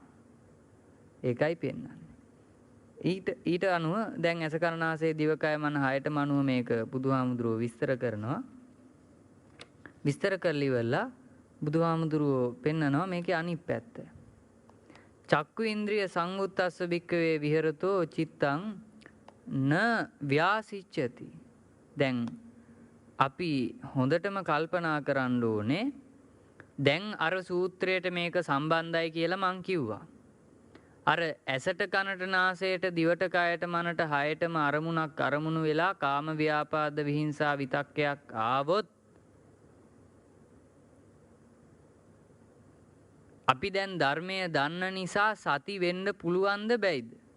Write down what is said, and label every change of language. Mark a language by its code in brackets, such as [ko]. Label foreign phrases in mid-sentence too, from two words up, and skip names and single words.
[si] ඒකයි පෙන්වන්නේ. ඊට අනුව දැන් ඇස කරනාසය දිවකය මන හයටම අනුව මේක බුදුහාමුදුරුවෝ විස්තර කරනවා. විස්තර කරලි වෙලා බුදුහාමුදුරුවෝ පෙන්නනවා මේකේ අනිත් පැත්ත. [pi] චක්කු ඉන්ද්‍රිය සංවුත්තස්ස භික්කවේ විහෙරතෝ චිත්තං න ව්‍යාසිච්ඡති. [si] දැන් අපි හොඳටම කල්පනා කරන්න ඕනේ. දැන් අර සූත්‍රයට මේක සම්බන්ධයි කියලා මං කිව්වා. අර ඇසට කනට නාසයට දිවට කයට මනට හයටම අරමුණු වෙලා කාම ව්‍යාපාද විහිංසා විතක්කයක් ආවොත් අපි දැන් ධර්මය දන්න නිසා සති වෙන්න පුළුවන්ද බැයිද?